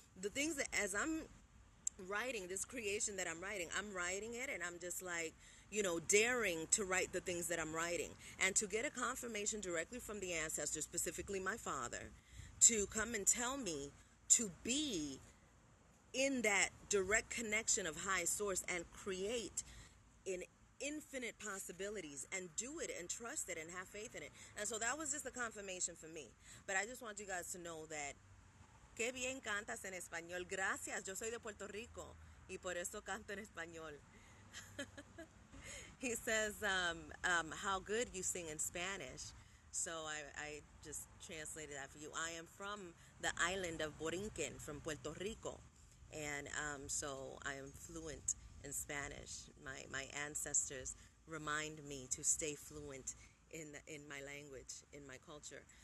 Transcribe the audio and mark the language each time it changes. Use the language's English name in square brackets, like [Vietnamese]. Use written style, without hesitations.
[English] The things that, as I'm writing this creation that I'm writing it, and I'm just daring to write the things that I'm writing, and to get a confirmation directly from the ancestors, specifically my father, to come and tell me to be in that direct connection of high source and create in infinite possibilities and do it and trust it and have faith in it. And so that was just a confirmation for me. But I just want you guys to know that [Spanish] qué bien cantas en español. Gracias. Yo soy de Puerto Rico y por eso canto en español. [English] He says how good you sing in Spanish. So I just translated that for you. I am from the island of Borinquen, from Puerto Rico. And so I am fluent in Spanish. My ancestors remind me to stay fluent in my language, in my culture.